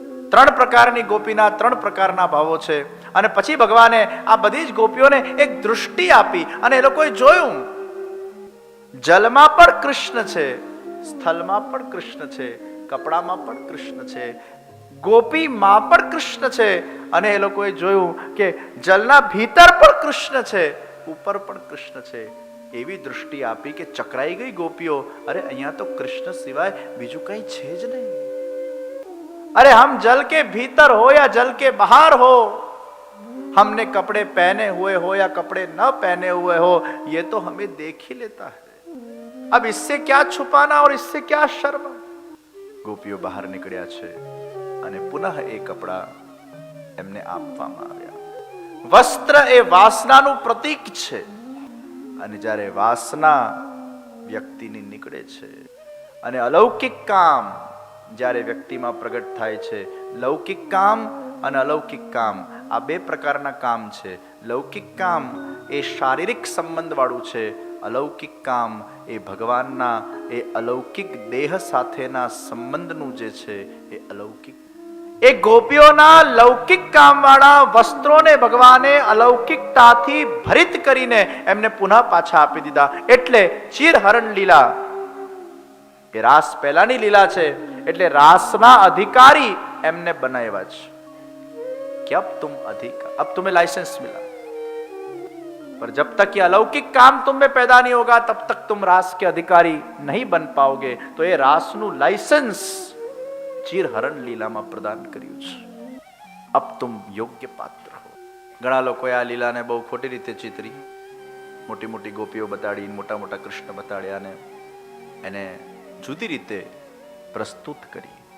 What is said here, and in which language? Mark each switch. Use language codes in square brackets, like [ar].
[gu] 3 પ્રકારની ગોપીના 3 પ્રકારના ભાવો છે. અને પછી ભગવાને આ બધી જ ગોપીઓને એક દૃષ્ટિ આપી, અને એ લોકોએ જોયું જલમાં પણ કૃષ્ણ છે, સ્થળમાં પણ કૃષ્ણ છે, કપડામાં પણ કૃષ્ણ છે, ગોપીમાં પણ કૃષ્ણ છે. અને એ લોકોએ જોયું કે જલના ભીતર પણ કૃષ્ણ છે, ઉપર પણ કૃષ્ણ છે. એવી દૃષ્ટિ આપી કે ચકરાઈ ગઈ ગોપીઓ. અરે અહીંયા તો કૃષ્ણ સિવાય બીજું કઈ છે જ નહીં. [hi] अरे हम जल के भीतर हो या जल के बाहर हो, हमने कपड़े पहने हुए हो या कपड़े न पहने हुए हो, ये तो हमें देख ही लेता है. अब इससे क्या छुपाना और इससे क्या शर्म. [gu] ગોપીઓ બહાર નીકળ્યા છે અને પુનઃ એ કપડા એમને આપવામાં આવ્યા. વસ્ત્ર એ વાસનાનું પ્રતીક છે, અને જ્યારે વાસના વ્યક્તિની નીકળે છે અને અલૌકિક કામ જ્યારે વ્યક્તિમાં પ્રગટ થાય છે, લૌકિક કામ અને અલૌકિક કામ આ 2 પ્રકારના કામ છે. લૌકિક કામ એ શારીરિક સંબંધ વાળું છે, અલૌકિક કામ એ ભગવાનના એ અલૌકિક દેહ સાથેના સંબંધનું જે છે એ અલૌકિક. એ ગોપીઓના લૌકિક કામ વાળા વસ્ત્રોને ભગવાને અલૌકિકતાથી ભરિત કરીને એમને પુનઃ પાછા આપી દીધા. એટલે ચિરહરણ લીલા એ રાસ પહેલાની લીલા છે, એટલે રાસના અધિકારી એમને બનાવ્યા છે [hi] कि अब तुम अधिकार, अब तुम्हें लाइसेंस मिला, पर जब तक ये अलौकिक काम तुम में पैदा नहीं होगा तब तक तुम रास के अधिकारी नहीं बन पाओगे. तो ये [gu] रासનું લાયસન્સ ચિરહરણ લીલામાં પ્રદાન કર્યું છે. [hi] अब तुम योग्य पात्र हो. [gu] ઘણા લોકોએ આ લીલાને બહુ ખોટી રીતે ચિતરી, મોટી મોટી ગોપીઓ બતાડી, મોટા મોટા કૃષ્ણ બતાડ્યા ને એને જુદી રીતે પ્રસ્તુત કરી.